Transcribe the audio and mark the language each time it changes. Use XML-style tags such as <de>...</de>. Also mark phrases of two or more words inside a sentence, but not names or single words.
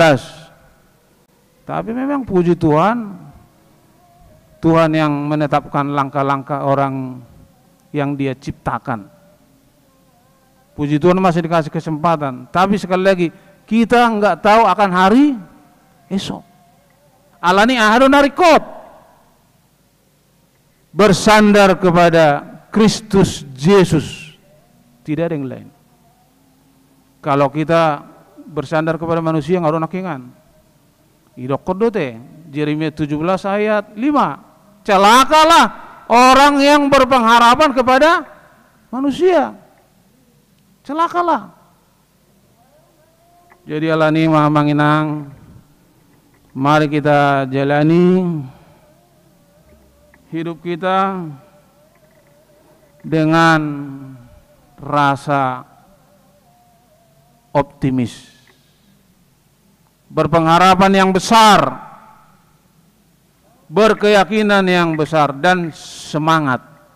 <id>Tapi memang puji Tuhan, Tuhan yang menetapkan langkah-langkah orang yang Dia ciptakan. Puji Tuhan masih dikasih kesempatan. Tapi sekali lagi, kita nggak tahu akan hari esok.</id> <bbc>Alani ahadun narikot,</bbc> <id>bersandar kepada Kristus Yesus, tidak ada yang lain. Kalau kita bersandar kepada manusia nggak ada nakingan. Idokodote, Yeremia 17 ayat 5. Celakalah orang yang berpengharapan kepada manusia. Celakalah.</id> <bbc>Jadi alani maha manginang,</bbc> <id>mari kita jalani hidup kita dengan rasa optimis, berpengharapan yang besar, berkeyakinan yang besar, dan semangat.</id>